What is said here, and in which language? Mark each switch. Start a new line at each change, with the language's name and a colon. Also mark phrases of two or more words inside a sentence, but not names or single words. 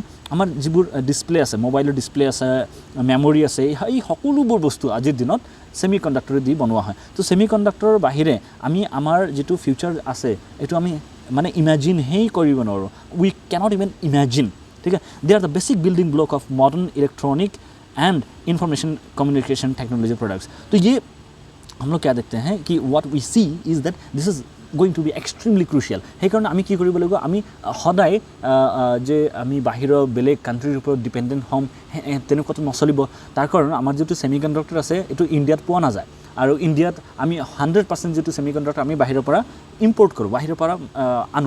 Assamese: আমাৰ যিবোৰ ডিছপ্লে আছে, মোবাইলৰ ডিছপ্লে আছে, মেমৰি আছে, এই সকলোবোৰ বস্তু আজিৰ দিনত ছেমি কণ্ডাক্টৰে দি বনোৱা হয়। তো ছেমি কণ্ডাক্টৰৰ বাহিৰে আমি আমাৰ যিটো ফিউচাৰ আছে এইটো আমি মানে ইমেজিনহে কৰিব নোৱাৰোঁ।
English: we cannot even imagine.
Assamese: ঠিক আছে,
English: they are the basic building block of modern electronic and information communication technology products.
Hindi: तो ये हम लोग क्या देखते हैं कि
English: what we see is that this is going to be extremely crucial.
Assamese: সেইকাৰণে আমি কি কৰিব লাগিব, আমি সদায় যে আমি বাহিৰৰ বেলেগ কাণ্ট্ৰিৰ ওপৰত ডিপেণ্ডেণ্ট হ'ম তেনেকুৱাটো নচলিব। তাৰ কাৰণ আমাৰ যিটো ছেমি কণ্ডাক্টৰ আছে এইটো ইণ্ডিয়াত পোৱা নাযায়, আৰু ইণ্ডিয়াত আমি 100% যিটো ছেমি কণ্ডাক্টৰ আমি বাহিৰৰ পৰা ইম্পৰ্ট কৰোঁ, বাহিৰৰ পৰা আনো।